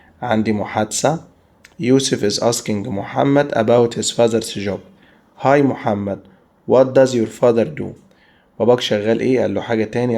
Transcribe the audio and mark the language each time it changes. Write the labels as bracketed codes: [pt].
[ar] عندي محادثة. [en] Yusuf is asking Muhammad about his father's job. Hi Muhammad what does your father do؟ [ar] باباك شغال ايه؟ قال له حاجة تاني.